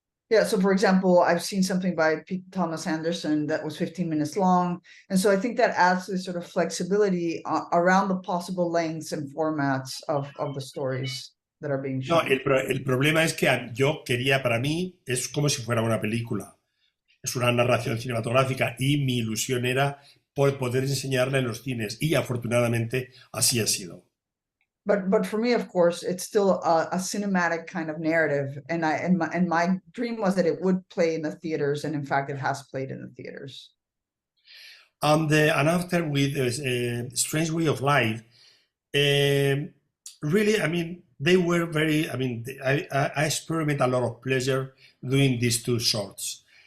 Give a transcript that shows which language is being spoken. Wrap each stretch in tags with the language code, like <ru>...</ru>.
<en>Yeah, so for example, I've seen something by Thomas Anderson that was 15 minutes long. And so I think that adds this sort of flexibility around the possible lengths and formats of the stories that are being</en> <es>No,</es> <en>shown.</en> <es>el problema es que yo quería, para mí, es como si fuera una película. es una narración cinematográfica y mi ilusión era poder enseñarla en los cines y afortunadamente así ha sido.</es> <en>But for me, of course, it's still a cinematic kind of narrative, and my dream was that it would play in the theaters, and in fact, it has played in the theaters. And after with Strange Way of Life, really, I mean, they were very, I mean, I experiment a lot of pleasure doing these two shorts.</en>